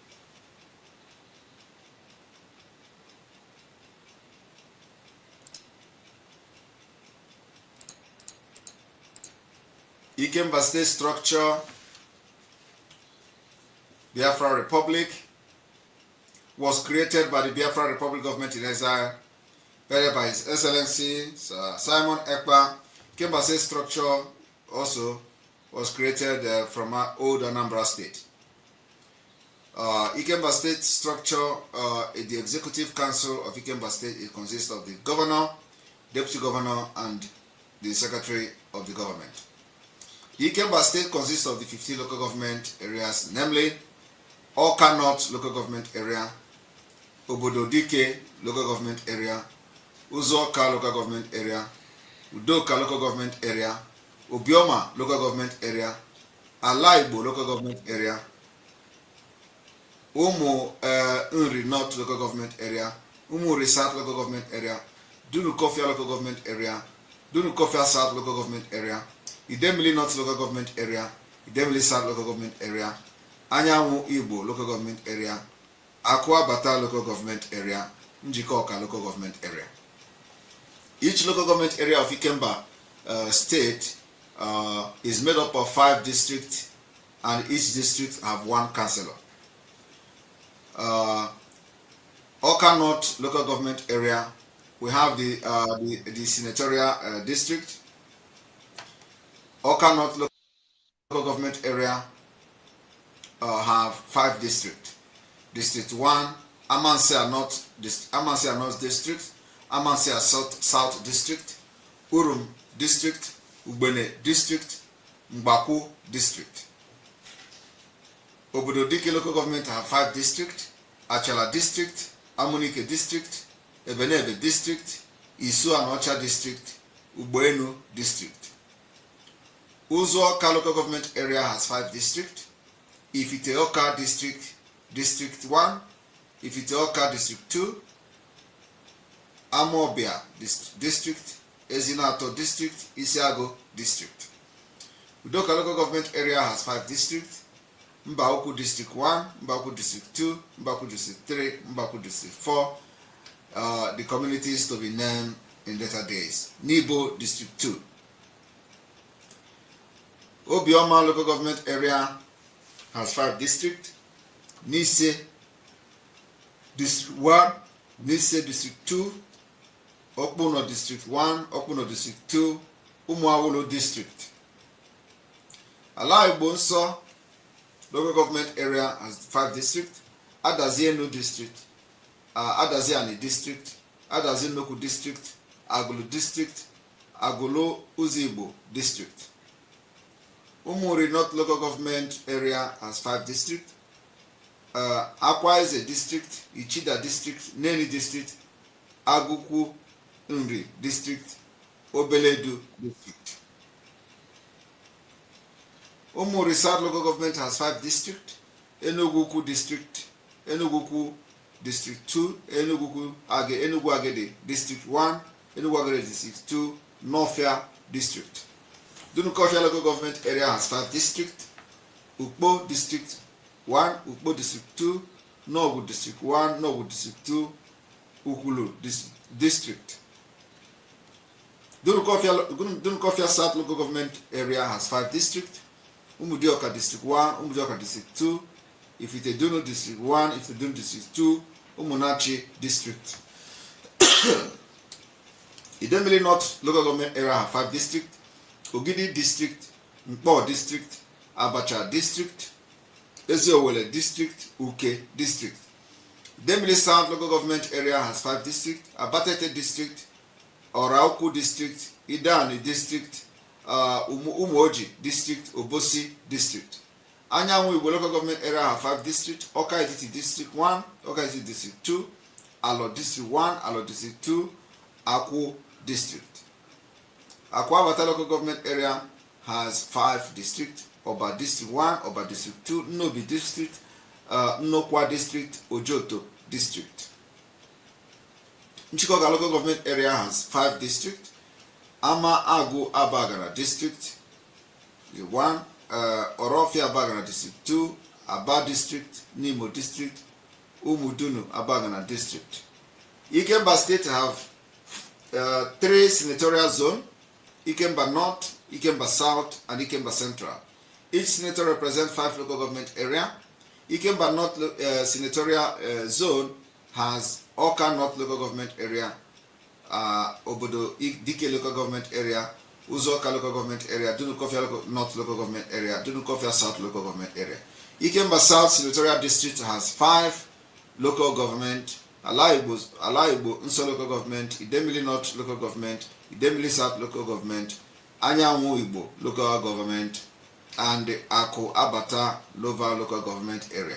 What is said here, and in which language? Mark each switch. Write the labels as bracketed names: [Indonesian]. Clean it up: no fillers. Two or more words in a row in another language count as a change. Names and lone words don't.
[English] Ikemba state structure, Biafra Republic, was created by the Biafra Republic government in exile, headed by His Excellency Simon Ekpa. Ikemba state structure also was created from our old Anambra state. Ikemba state structure, the executive council of Ikemba state, it consists of the governor, deputy governor, and the secretary of the government. Ikemba state consists of the 15 local government areas, namely Awka North local government area, Obodo Dike local government area, Uzoka local government area, Udoka local government area, Obioma local government area, Alaibo local government area, Umu Nri North local government area, Umuri South local government area, Dunukofia local government area, Dunukofia South local government area, Idemili North local government area, Idemili South local government area, Anyanwu Igbo local government area, Akwa Bata local government area, Njikoka local government area. Each local government area of Ikemba state is made up of 5 districts, and each district have 1 councillor. Oka North local government area, we have the senatorial district. Oka North local government area have 5 districts. District 1, Amancia North district, Amancia South district, Urum district, Ubene district, Mbaku district. Obodo Dike local government have 5 districts: Achala district, Amunike district, Ebenebe district, Isu and Ocha district, Uboenu district. Uzoka local government area has 5 districts: Ifiteoka district, district 1, Ifiteoka district 2, Amobia district, Ezinato district, Isiago district. Udoka local government area has 5 districts: Mbauku district 1, Mbauku district 2, Mbauku district 3, Mbauku district 4. The communities to be named in later days. Nibo district 2. Obioma local government area has 5 districts: Nise district 1, Nise district 2, Okpuno district 1, Okpuno district 2, Umuawulu district. Alaigbo Nso local government area has 5 districts: Adazienu district, Adaziani district, Adazinoku district, Agulu district, Agulu Uzibo district. Umuri North local government area has 5 districts: Akwa Eze district, Ichida district, Neni district, Aguku Nri district, Obeledu district. Umuri South local government has 5 districts: Enuguku district, Enuguku district 2, Enugu Agede district 1, Enugu Agede district 2, Northia district. Dunukofia local government area has 5 districts: Ukpo district 1, Ukpo district 2, Nogu district 1, Nogu district 2, Ukulu district. Dunukofia South local government area has 5 districts: Umudioka district 1, Umudioka district 2, Ifitedunu district 1, Ifitedunu district 2, Umunachi district. Idemili North local government area have 5 districts: Ogidi district, Mpo district, Abacha district, Eziowele district, Uke district. Idemili South local government area has 5 districts: Abatete district, Orauku district, Idani district, Umuoji district, Obosi district. Anyanwu Igbo local government area have 5 districts: Oka Etiti district 1, Oka Etiti district 2, Alo district 1, Alo district 2, Akwu district. Akwa Abata local government area has 5 districts: Oba district 1, Oba district 2, Nobi district, Nnokwa district, Ojoto district. Nchikoga local government area has 5 districts: Ama Agu Abagana district 1, Orofia Abagana district 2, Aba district, Nimo district, Umudunu Abagana district. Ikemba state have 3 senatorial zones: Ikemba North, Ikemba South, and Ikemba Central. Each senator represents 5 local government area. Ikemba North senatorial zone has Oka North local government area, Obodo Dike local government area, Uzoka local government area, Dunukofia North local government area, Dunukofia South local government area. Ikemba South senatorial district has 5 local government: Alaibo Nso local government, Idemili North local government, Idemili South local government, Anyanwu Igbo local government, and the Ako Abata local government area.